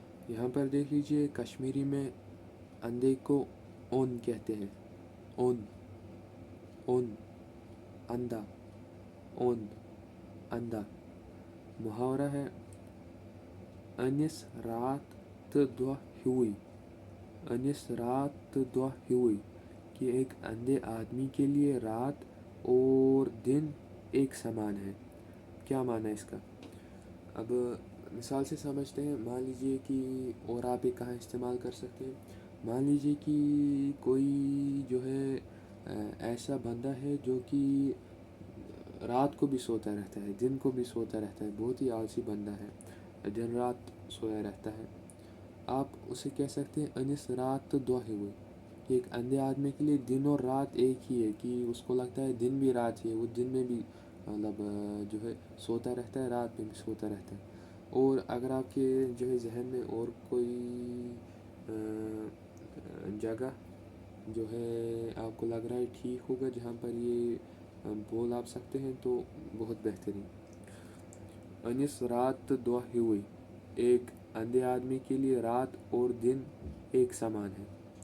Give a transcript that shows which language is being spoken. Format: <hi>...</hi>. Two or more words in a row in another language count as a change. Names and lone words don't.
<ur>یہاں پر دیکھ لیجئے کشمیری میں اندھے کو اون کہتے ہیں.</ur> <ks>اون اون اندھا اون اندھا.</ks> <ur>محاورہ ہے</ur> <ks>انس رات تہٕ دۄہ ہیوٗے. انس رات تہٕ دۄہ ہیوٗے</ks> <ur>کہ ایک اندھے آدمی کے لیے رات اور دن ایک سمان ہے. کیا معنی ہے اس کا؟ اب مثال سے سمجھتے ہیں. مان لیجئے کہ اور آپ یہ کہاں استعمال کر سکتے ہیں. مان لیجئے کہ کوئی جو ہے ایسا بندہ ہے جو کہ رات کو بھی سوتا رہتا ہے, دن کو بھی سوتا رہتا ہے, بہت ہی آلسی بندہ ہے, دن رات سویا رہتا ہے. آپ اسے کہہ سکتے ہیں</ur> <ks>انس رات تہٕ دۄہ ہیوٗے</ks> <ur>کہ ایک اندھے آدمی کے لیے دن اور رات ایک ہی ہے, کہ اس کو لگتا ہے دن بھی رات ہی ہے, وہ دن میں بھی مطلب جو ہے سوتا رہتا ہے, رات میں بھی سوتا رہتا ہے. اور اگر آپ کے جو ہے ذہن میں اور کوئی جگہ جو ہے آپ کو لگ رہا ہے ٹھیک ہوگا جہاں پر یہ بول آپ سکتے ہیں تو بہت بہترین.</ur> <ks>انس رات تہٕ دۄہ ہیوٗے</ks> <ur>ایک اندھے آدمی کے لیے رات اور دن ایک سمان ہے.</ur>